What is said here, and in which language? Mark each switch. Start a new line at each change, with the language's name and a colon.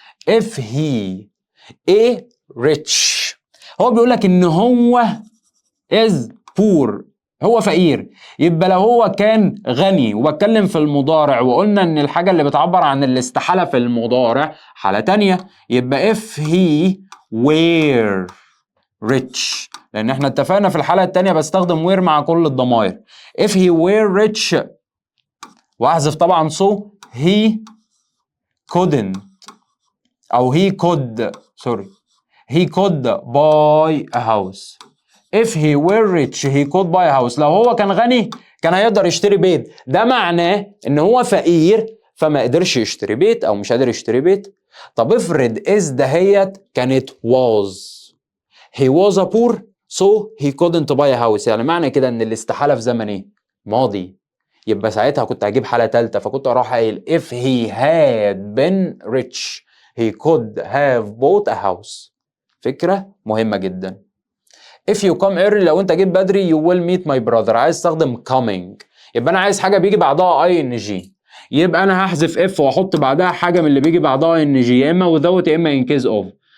Arabic: if he a rich هو بيقول لك ان هو is poor هو فقير يبقى لو هو كان غني وبتكلم في المضارع وقلنا ان الحاجة اللي بتعبر عن الاستحالة في المضارع حالة تانية يبقى
English: if he were
Arabic: rich، لان احنا اتفقنا في الحالة التانية بستخدم were مع كل الضمائر.
English: if he were rich،
Arabic: واحذف طبعا
English: so he couldn't، او he could he could buy a house. if he were rich he could buy a house،
Arabic: لو هو كان غني كان هيقدر يشتري بيت. ده معناه ان هو فقير فما قدرش يشتري بيت او مش قادر يشتري بيت. طب افرض is دهيت كانت was،
English: he was a poor so he couldn't buy a house،
Arabic: يعني معنى كده ان الاستحالة في زمن ايه؟ ماضي. يبقى ساعتها كنت هجيب حالة تالتة،
English: فكنت اروح قايل if he had been rich he could have bought a house.
Arabic: فكرة مهمة جدا.
English: if you come early،
Arabic: لو انت جيت بدري
English: you will meet my brother،
Arabic: عايز استخدم coming، يبقى انا عايز حاجة بيجي بعدها ing، يبقى انا هحذف if واحط بعدها حاجة من اللي بيجي بعدها ing، يا اما without يا اما in case of.